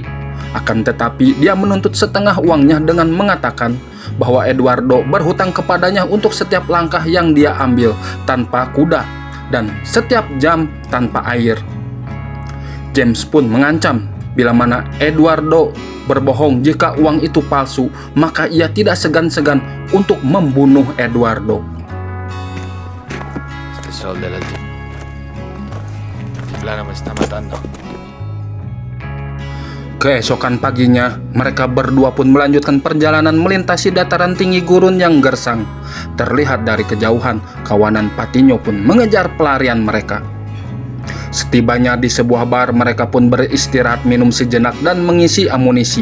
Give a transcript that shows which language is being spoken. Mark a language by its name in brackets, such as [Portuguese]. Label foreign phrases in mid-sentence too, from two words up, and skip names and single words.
[Indonesian] Akan tetapi dia menuntut setengah uangnya dengan mengatakan bahwa Eduardo berhutang kepadanya untuk setiap langkah yang dia ambil tanpa kuda dan setiap jam tanpa air. James pun mengancam bila mana Eduardo berbohong jika uang itu palsu, maka ia tidak segan-segan untuk membunuh Eduardo. [Spanish] Este sol de la altiplano me está matando. [Indonesian] Keesokan paginya, mereka berdua pun melanjutkan perjalanan melintasi dataran tinggi gurun yang gersang. Terlihat dari kejauhan, kawanan Patino pun mengejar pelarian mereka. Setibanya di sebuah bar, mereka pun beristirahat, minum sejenak, dan mengisi amunisi.